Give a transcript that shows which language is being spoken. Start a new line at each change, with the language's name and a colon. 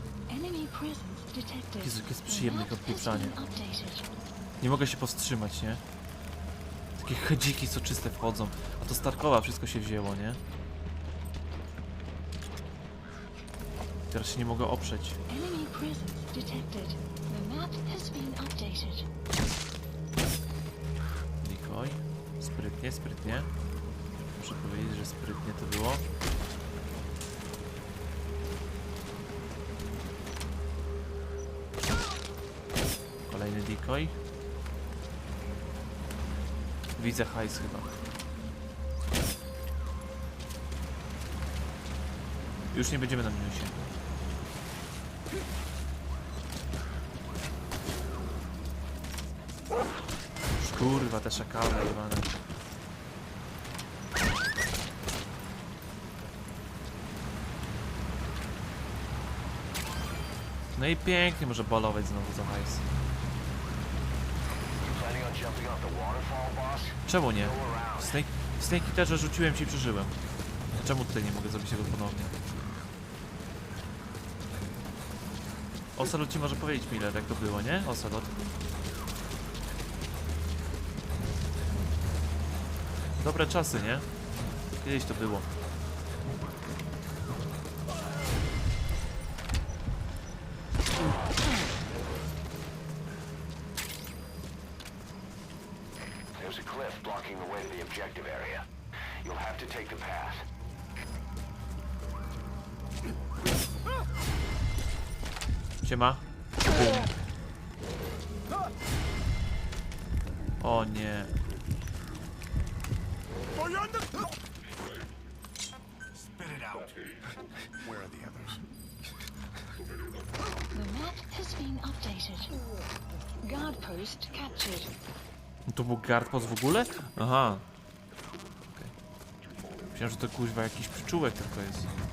English: Enemy presence detected.
Polish: Jezu, jak jest przyjemne
English: The map
Polish: odpieprzanie.
English: has been updated.
Polish: Nie mogę się powstrzymać, nie? Takie chedziki soczyste wchodzą. A to z Tarkowa wszystko się wzięło, nie? Teraz się nie mogę oprzeć.
English: Enemy presence detected. The map has been updated.
Polish: Decoy. Sprytnie, sprytnie. Muszę powiedzieć, że sprytnie to było. Kolejny decoy. Widzę hajs chyba. Już nie będziemy na minusie. Kurwa, te szakale jebane. No i pięknie może balować znowu za hajs.
English: Planning on jumping off the waterfall, boss?
Polish: Czemu nie? Snake'i też rzuciłem ci i przeżyłem. Czemu tutaj nie mogę zrobić tego ponownie? Ocelot ci może powiedzieć Miller, jak to było, nie? Ocelot. Dobre czasy, nie? Kiedyś to było.
English: There's a cliff blocking the way to the objective area. You'll have to take the path.
Polish: Siema. O nie.
English: Spit it out. Where are the others? The map has been updated. Guard post captured.
Polish: To był guard post w ogóle? Aha. Okay. Myślałem, że to kuźwa jakiś przyczółek tylko jest.